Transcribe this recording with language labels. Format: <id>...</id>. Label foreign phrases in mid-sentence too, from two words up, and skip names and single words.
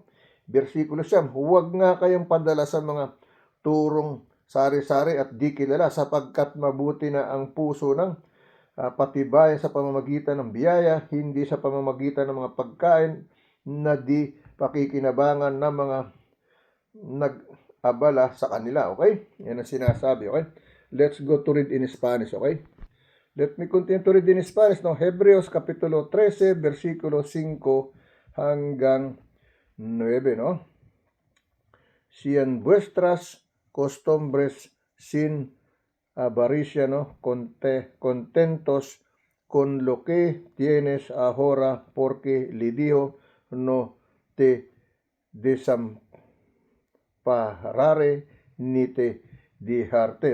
<tl>Versikulo 9, huwag nga kayong padala sa mga turong sari-sari at di kilala, sapagkat mabuti na ang puso ng patibayan sa pamamagitan ng biyaya, hindi sa pamamagitan ng mga pagkain na di pakikinabangan ng mga nag-abala sa kanila. Okay? Yan ang sinasabi. Okay?</tl> <en>Let's go to read in Spanish. Okay? Let me continue to read in Spanish.</en> <tl>No? Hebreos Kapitulo 13, versikulo 5 hanggang 9.</tl> <es>No? Sean vuestras costumbres sin avaricia, no? Contentos con lo que tienes ahora, porque le dijo, no te desamparare ni te dejarte.</es>